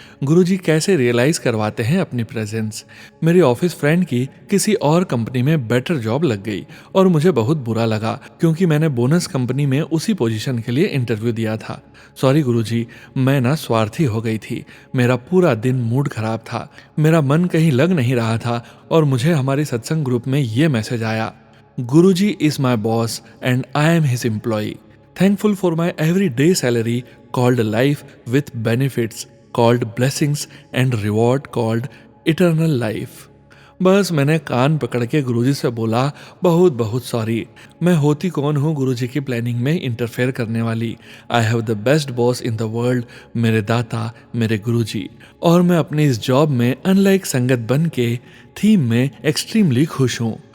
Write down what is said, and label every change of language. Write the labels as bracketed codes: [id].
[hi] गुरुजी कैसे रियलाइज करवाते हैं अपनी प्रेजेंस। मेरी ऑफिस फ्रेंड की किसी और कंपनी में बेटर जॉब लग गई और मुझे बहुत बुरा लगा, क्योंकि मैंने बोनस कंपनी में उसी पोजीशन के लिए इंटरव्यू दिया था। सॉरी गुरुजी, मैं ना स्वार्थी हो गई थी। मेरा पूरा दिन मूड खराब था, मेरा मन कहीं लग नहीं रहा था और मुझे हमारे सत्संग ग्रुप में ये मैसेज आया, [en] Guruji is my boss and I am his employ. Thankful for my everyday salary called life with benefits called blessings and reward called eternal life. [hi] बस मैंने कान पकड़ के गुरुजी से बोला, बहुत बहुत सॉरी, मैं होती कौन हूँ गुरुजी की प्लानिंग में इंटरफेयर करने वाली। [en] I have the best boss in the world, [hi] मेरे दाता मेरे गुरुजी, और मैं अपनी इस जॉब में अनलाइक संगत बन के थीम में एक्सट्रीमली खुश हूँ।